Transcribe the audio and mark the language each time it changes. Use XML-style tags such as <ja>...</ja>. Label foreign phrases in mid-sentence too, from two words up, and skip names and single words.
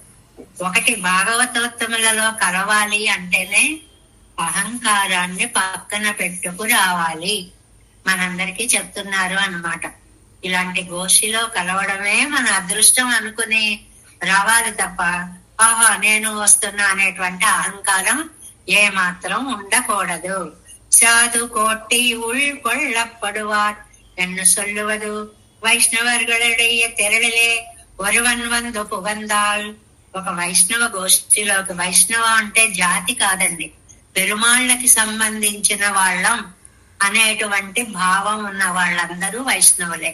<te>ఒకటి భాగవతోత్తములలో కలవాలి అంటేనే అహంకారాన్ని పక్కన పెట్టుకు రావాలి. మనందరికీ చెప్తున్నారు అన్నమాట. ఇలాంటి గోష్ఠిలో కలవడమే మన అదృష్టం అనుకుని రావాలి తప్ప నేను వస్తున్నా అనేటువంటి అహంకారం ఏమాత్రం ఉండకూడదు.</te> <ta>சாது கோட்டை உள்கொள்ளப்படுவார் என்று சொல்லுவது வைஷ்ணவர்களுடைய திரளிலே ஒருவன் வந்து புகுந்தால்.</ta> <te>ఒక వైష్ణవ గోష్ఠిలోకి, వైష్ణవ అంటే జాతి కాదండి, పెరుమాళ్ళకి సంబంధించిన వాళ్ళం అనేటువంటి భావం ఉన్న వాళ్ళందరూ వైష్ణవులే.</te>